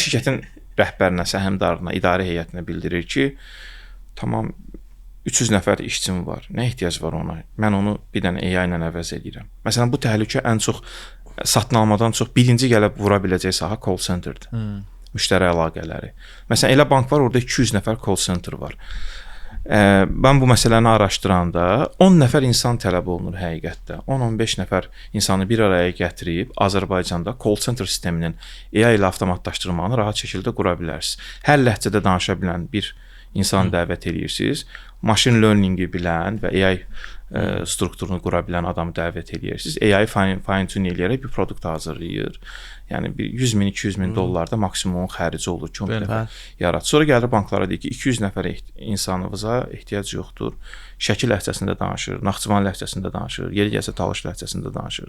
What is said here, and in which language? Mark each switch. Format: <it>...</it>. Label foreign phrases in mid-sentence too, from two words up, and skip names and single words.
<az>Şirkətin rəhbərinə, səhmdarına, idarə heyətinə bildirir ki, tamam 300 nəfər işçim var. Nə ehtiyac var ona? Mən onu bir dənə AI ilə əvəz edirəm. Məsələn, bu təhlükə ən çox satın almadan çox birinci gəlib vura biləcək sahə</az> <en>call centerdir.</en> <az>Müştəri əlaqələri. Məsələn, elə bank var, orada 200 nəfər</az> <en>call center</en> <az>var. Mən bu məsələni araşdıranda 10 nəfər insan tələb olunur həqiqətdə. 10-15 nəfər insanı bir araya gətirib Azərbaycanda</az> <en>call center</en> <az>sisteminin AI ilə avtomatlaşdırılmağını rahat şəkildə qura bilərsiniz. Hər ləhcədə danışa bilən bir insanı dəvət edirsiniz.</az> <en>Machine learning-i</en> <az>bilən və AI strukturunu qura bilən adamı dəvət edirsiniz.</az> <en>AI fine tune</en> <az>eləyərək bir produkt hazırlayır. Yəni bir 100 min, 200 min dollarda maksimum xərici olur ki, onu yarat. Sonra gəlir banklara deyir ki, 200 nəfər insanımıza ehtiyac yoxdur. Şəkil ləhcəsində danışır, Naxçıvan ləhcəsində danışır, yeri gəlsə Talış ləhcəsində danışır.</az>